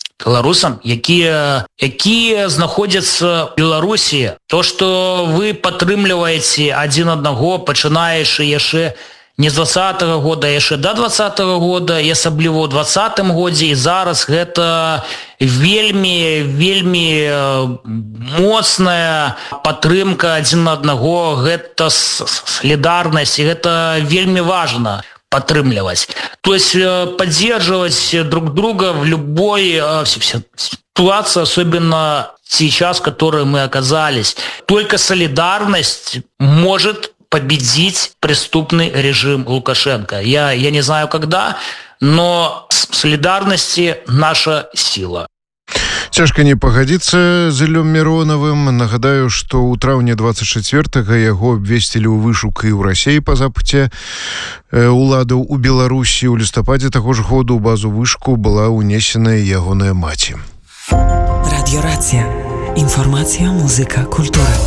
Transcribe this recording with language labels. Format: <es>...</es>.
<be>беларусам, якія знаходзяцца ў Беларусі, то што вы падтрымліваеце адзін аднаго, пачынаючы яшчэ не з 20-го года, яшчэ да 20-го года, і асабліва ў 20-м годзе, і зараз гэта вельмі, вельмі моцная падтрымка адзін аднаго, гэта салідарнасць, і гэта вельмі важна падтрымліваць.</be> <ru>То есть падзерживаць друг друга в любой ситуации, особенно сейчас, в которой мы оказались. Только солидарность может победить преступный режим Лукашенко. Я не знаю, когда, но солидарности наша сила.</ru> <be>Цяжка не пагадзіцца з Ілём Міронавым. Нагадаю, што ў траўні 24-га яго абвесцілі ў вышук і ў Расіі па запыце ўладаў у Беларусі. У лістападзе таго ж году ў базу вышку была ўнесеная ягоная маці. Радіё Рацыя. Інфармацыя, музыка, культура.</be>